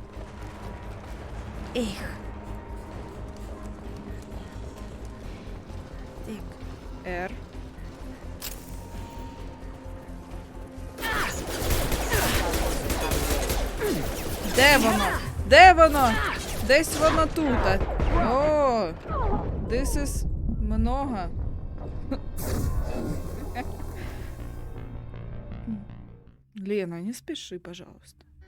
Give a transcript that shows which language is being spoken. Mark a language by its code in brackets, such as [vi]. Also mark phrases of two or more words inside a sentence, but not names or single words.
[uk] Эх. Так, R. Де воно? Де воно? Десь воно тут. О, [en] this is много. [ru] Лена, не спеши, пожалуйста.